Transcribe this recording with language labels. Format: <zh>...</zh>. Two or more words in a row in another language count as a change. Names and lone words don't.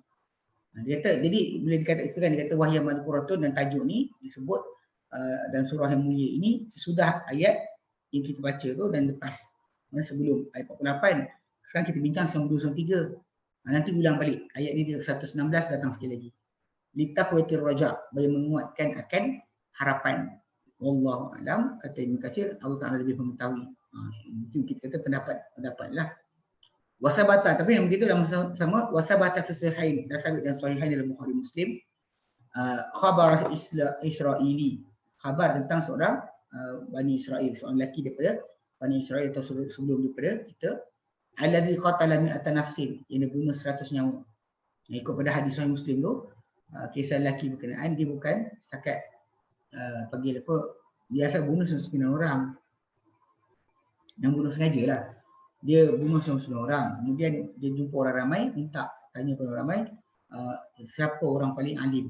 <ms>Dia kata, jadi bila dikatakan dia kata</ms> <ar>وهي مذكورة,</ar> <ms>dan tajuk ni disebut dalam surah yang mulia ini sesudah ayat yang kita baca tu dan lepas. Sebelum ayat 48. Sekarang kita bincang 92-93. Nanti ulang balik. Ayat ni 116 datang sekali lagi.</ms> <ar>لتقوية الرجاء,</ar> <ms>bagi menguatkan akan harapan.</ms> <ar>والله أعلم,</ar> <ms>kata Ibn Katsir, Allah Ta'ala lebih mengetahui. Itu kita kata pendapat lah. Wasabata, tapi yang begitu dalam sama</ms> <ar>وثبت في الصحيحين,</ar> <ms>dan sabit dan sahihain dalam Bukhari Muslim.</ms> <ar>خبر إسرائيلي,</ar> <ms>khabar tentang seorang Bani Israel, seorang lelaki daripada Bani Israel atau sebelum daripada kita,</ms> <ar>الذي قتل مائة نفس,</ar> <ms>yang dia bunuh 100 nyawa. Ikut pada hadis Sahih Muslim tu, kisah lelaki berkenaan dia bukan setakat panggil dia asal bunuh 99 orang. Yang bunuh sengaja lah. Dia bunuh 99 orang. Kemudian dia jumpa orang ramai, tanya kepada orang ramai, siapa orang paling alim.</ms>